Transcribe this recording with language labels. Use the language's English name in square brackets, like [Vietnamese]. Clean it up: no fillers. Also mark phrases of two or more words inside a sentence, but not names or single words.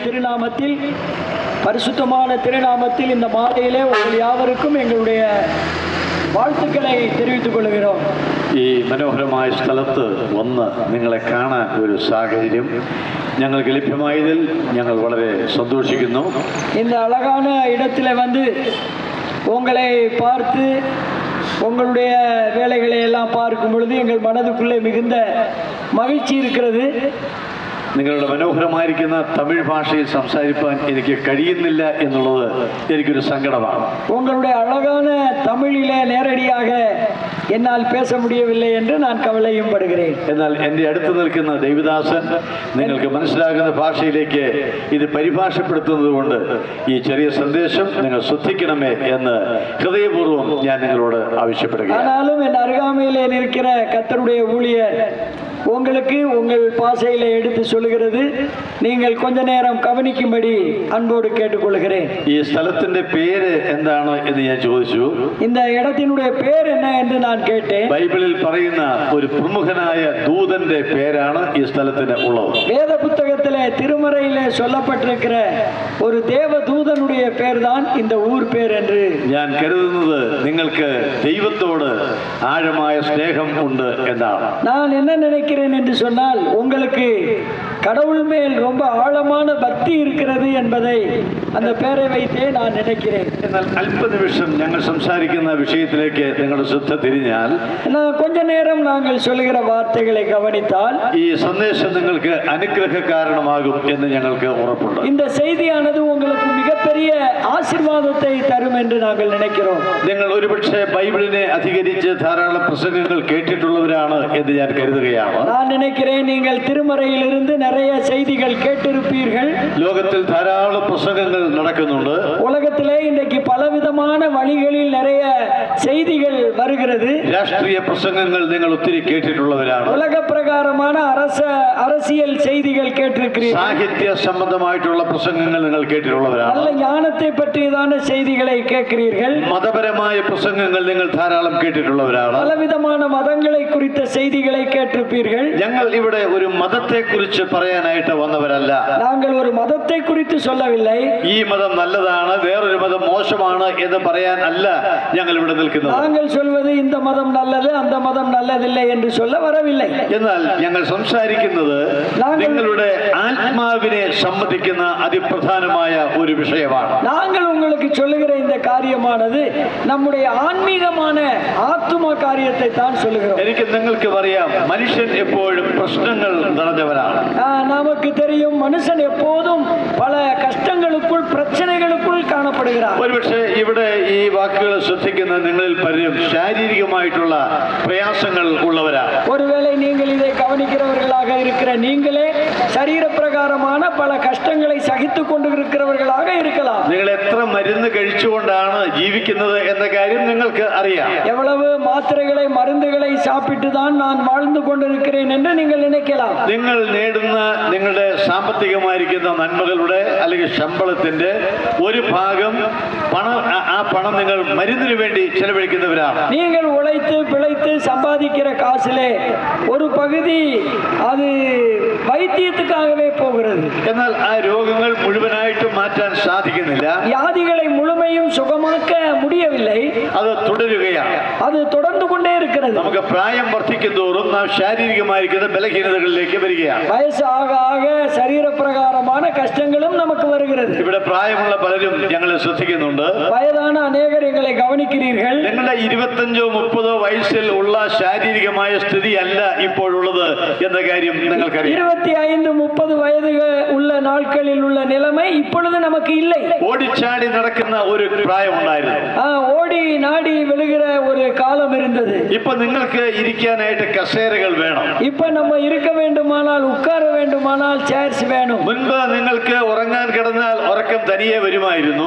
[Tamil] திருநாமத்தில், பரிசுத்தமான திருநாமத்தில் இந்த மாலையிலே உங்கள் யாவருக்கும் [Malayalam] എങ്ങളുടെ വാഴ്ത്തുക്കളെ [Tamil] தெரிவித்துக் കൊള്ളുகிறோம். [Malayalam] ഈ മനോഹരമായ സ്ഥലത്ത് വന്ന് നിങ്ങളെ കാണാൻ ഒരു സാഹചര്യം ഞങ്ങൾക്ക് ലഭ്യമായതിൽ ഞങ്ങൾ വളരെ സന്തോഷിക്കുന്നു. [Tamil] இந்த அழகான இடத்துல வந்து உங்களை பார்த்து உங்களுடைய வேலைகளை எல்லாம் பார்க்கும் பொழுது எங்கள் மனதுக்குள்ளே மிகுந்த மகிழ்ச்சி இருக்கிறது. [Malayalam] നിങ്ങളുടെ മനോഹരമായിരിക്കുന്ന തമിഴ് ഭാഷയിൽ സംസാരിക്കാൻ എനിക്ക് കഴിയുന്നില്ല എന്നുള്ളത് എനിക്കൊരു സങ്കടമാണ്. [Tamil] உங்களுடைய அழகான தமிழிலே நேரடியாக என்னால் பேச முடியவில்லை என்று நான் கவலையும் படுகிறேன். [Malayalam] എന്നാൽ എൻ്റെ അടുത്ത് നിൽക്കുന്ന ദേവദാസൻ നിങ്ങൾക്ക് മനസ്സിലാകുന്ന ഭാഷയിലേക്ക് ഇത് പരിഭാഷപ്പെടുത്തുന്നത് കൊണ്ട് ഈ ചെറിയ സന്ദേശം നിങ്ങൾ ശ്രദ്ധിക്കണമേ എന്ന് ഹൃദയപൂർവ്വം ഞാൻ നിങ്ങളോട് ആവശ്യപ്പെടുകയാണ്. [Tamil] ஆனாலும் என் அருகாமையிலே நிற்கிற கர்த்தருடைய ஊழியர் உங்களுக்கு உங்கள் பாஷையில எடுத்து சொல்லுகிறது. நீங்கள் கொஞ்ச நேரம் கவனிக்கும்படி அன்போடு கேட்டுக்கொள்கிறேன். [Malayalam] ഈ സ്ഥലത്തിന്റെ പേര് എന്താണ് എന്ന് ഞാൻ ചോദിച്ചു. [Tamil] இந்த இடத்தினுடைய பேர் என்ன என்று நான் கேட்டேன். [Malayalam] ബൈബിളിൽ പറയുന്ന ഒരു പ്രമുഖനായ ദൂതന്റെ പേരാണ് ഈ സ്ഥലത്തിന് ഉള്ളത്. [Tamil] வேத புத்தகத்திலே திருமறையிலே சொல்லப்பட்டிருக்கிற ஒரு தேவ தூதனுடைய பேர் தான் இந்த ஊர் பேர் என்று [Malayalam] ഞാൻ കരുതുന്നത് നിങ്ങൾക്ക് ദൈവത്തോട് ആഴമായ സ്നേഹം ഉണ്ട് എന്നാണ്. [Tamil] நான் என்ன நினைக்கிறேன் என்று சொன்னால், உங்களுக்கு கடவுள் மேல் ரொம்ப ஆழமான பக்தி இருக்கிறது என்பதை அந்த பேரை வைத்தே நான் நினைக்கிறேன். [Malayalam] എന്നാൽ അല്പനിമിഷം ഞങ്ങൾ സംസാരിക്കുന്ന വിഷയത്തിലേക്ക് നിങ്ങളുടെ ശ്രദ്ധ തിരിഞ്ഞാൽ, [Tamil] கொஞ்ச நேரம் நாங்கள் சொல்லுகிற வார்த்தைகளை கவனித்தால் [Malayalam] ഈ സന്ദേശം നിങ്ങൾക്ക് അനുഗ്രഹ കാരണമാകും എന്ന് ഞങ്ങൾക്ക് ഉറപ്പുണ്ട്. [Tamil] இந்த செய்தியானது உங்களுக்கு மிகப்பெரிய ஆசீர்வாதத்தை தரும் என்று நாங்கள் நினைக்கிறோம். [Malayalam] നിങ്ങൾ ഒരുപക്ഷെ ബൈബിളിനെ അധികരിച്ച് ധാരാളം പ്രസംഗങ്ങൾ കേട്ടിട്ടുള്ളവരാണ് എന്ന് ഞാൻ കരുതുകയാണ്. [Tamil] நான் நினைக்கிறேன் நீங்கள் திருமறையிலிருந்து நிறைய செய்திகள் கேட்டிருப்பீர்கள். [Malayalam] ലോകത്തിൽ ധാരാളം പ്രസംഗങ്ങൾ നടക്കുന്നുണ്ട്. [Tamil] உலகத்திலே இன்றைக்கு பலவிதமான வழிகளில் நிறைய செய்திகள் வருகிறது. [Malayalam] രാഷ്ട്രീയ പ്രസംഗങ്ങൾ നിങ്ങൾ ഒത്തിരി കേട്ടിട്ടുള്ളവരാണ്. [Tamil] உலக பிரகாரமான அரசியல் செய்திகள் கேட்டிருக்கிறீர்கள். [Malayalam] സാഹിത്യ സംബന്ധമായിട്ടുള്ള പ്രസംഗങ്ങൾ നിങ്ങൾ കേട്ടിട്ടുള്ളവരാണ്. [Tamil] நல்ல ஞானத்தை பற்றியதான செய்திகளை கேட்கிறீர்கள். [Malayalam] മതപരമായ പ്രസംഗങ്ങൾ നിങ്ങൾ ധാരാളം കേട്ടിട്ടുള്ളവരാണ്. [Tamil] பலவிதமான மதங்களை குறித்த செய்திகளை கேட்டிருப்பீர்கள். [Malayalam] ഞങ്ങൾ ഇവിടെ ഒരു മതത്തെ കുറിച്ച് പറയാനായിട്ട് വന്നവരല്ല. [Tamil] நாங்கள் ஒரு மதத்தை குறித்து சொல்லவில்லை. [Malayalam] ഈ മതം നല്ലതാണ്, വേറൊരു മതം മോശമാണ് എന്ന് പറയാൻ അല്ല ഞങ്ങൾ ഇവിടെ നിൽക്കുന്നത്. [Tamil] நாங்கள் சொல்வது இந்த மதம் நல்லது, அந்த மதம் நல்லதில்லை என்று சொல்ல வரவில்லை. [Malayalam] എന്നാൽ ഞങ്ങൾ സംസാരിക്കുന്നത് നിങ്ങളുടെ ആത്മാവിനെ സംബന്ധിക്കുന്ന അതിപ്രധാനമായ ഒരു വിഷയമാണ്. [Tamil] நாங்கள் உங்களுக்கு சொல்லுகிற இந்த காரியமானது நம்முடைய ஆன்மீகமான ஆத்தும காரியத்தை தான் சொல்லுகிறோம். [Malayalam] എനിക്ക് നിങ്ങൾക്ക് പറയാം, മനുഷ്യൻ എപ്പോഴും പ്രശ്നങ്ങൾ നിറഞ്ഞവനാണ്. [Tamil] நமக்கு தெரியும், மனுஷன் எப்போதும் பல கஷ்டங்களுக்குள் பிரச்சனைகளுக்குள் காணப்படுகிறார். [Malayalam] ഒരുപക്ഷെ ഇവിടെ ഈ വാക്കുകൾ ശ്രദ്ധിക്കുന്ന നിങ്ങളിൽ പലരും ശാരീരികമായിട്ടുള്ള പ്രയാസങ്ങൾ ഉള്ളവരാണ്. [Tamil] ஒருவேளை நீங்கள் இதை கவனிக்கிறவர்களாக இருக்கிற நீங்களே சரீர பிரகாரமான பல கஷ்டங்களை சகித்துக் கொண்டு இருக்கிறவர்களாக இருக்கலாம். [Malayalam] നിങ്ങൾ എത്ര മരുന്ന് കഴിച്ചുകൊണ്ടാണ് ജീവിക്കുന്നത് എന്ന കാര്യം നിങ്ങൾക്ക് അറിയാം. [Tamil] எவ்வளவு மாத்திரைகளை மருந்துகளை சாப்பிட்டு தான் நான் வாழ்ந்து கொண்டிருக்கிறேன் என்று நீங்கள் நினைக்கலாம். [Malayalam] നിങ്ങൾ നേടുന്ന നിങ്ങളുടെ സാമ്പത്തികമായിരിക്കുന്ന നന്മകളുടെ അല്ലെങ്കിൽ ശമ്പളത്തിന്റെ ഒരു ഭാഗം ആ പണം നിങ്ങൾ മരുന്നിന് വേണ്ടി ചെലവഴിക്കുന്നവരാണ്. [Tamil] நீங்கள் உழைத்து பிழைத்து சம்பாதிக்கிற காசிலே ஒரு பகுதி அது வைத்தியத்துக்காகவே போகிறது. [Malayalam] എന്നാൽ ആ രോഗങ്ങൾ മുഴുവനായിട്ട് മാറ്റാൻ സാധിക്കുന്നില്ല. [Tamil] வியாதிகளை முழுமையும் சுகமாக்க முடியவில்லை. [Malayalam] അത് തുടരുകയാണ്. [Tamil] அது தொடர்ந்து கொண்டே இருக்கிறது. [Malayalam] നമുക്ക് പ്രായം വർദ്ധിക്കും തോറും നാം ശാരീരികമായിരിക്കുന്ന ബലഹീനതകളിലേക്ക് വരികയാണ്. [Tamil] வயசு ஆக ஆக சரீர பிரகாரமான கஷ்டங்களும் நமக்கு வருகிறது. [Malayalam] ഇവിടെ പ്രായമുള്ള പലരും ഞങ്ങളെ ശ്രദ്ധിക്കുന്നുണ്ട്. [Tamil] வயதான அநேகர் எங்களை கவனிக்கிறீர்கள். [Malayalam] നിങ്ങളുടെ 25-30 വയസ്സിൽ ഉള്ള ശാരീരികമായ സ്ഥിതി അല്ല ഇപ്പോഴുള്ളത് എന്ന കാര്യം നിങ്ങൾക്കറിയാം. [Tamil] 25-30 വയது உள்ள நாட்களில் உள்ள நிலைமை இப்பொழுது நமக்கு இல்லை. [Malayalam] ഓടിച്ചാടി നടക്കുന്ന ഒരു പ്രായം ഉണ്ടായിരുന്നു. [Tamil] ஓடி நாடி விழுகிற ஒரு காலம் இருந்தது. [Malayalam] ഇപ്പൊ നിങ്ങൾക്ക് ഇരിക്കാനായിട്ട് കസേരകൾ വേണം. [Tamil] இப்ப நம்ம இருக்க வேண்டுமானால், உட்கார வேண்டுமானால் சேர்ஸ் வேணும். [Malayalam] മുൻപ് നിങ്ങൾക്ക് ഉറങ്ങാൻ കിടന്നാൽ ഉറക്കം തനിയെ വരുമായിരുന്നു.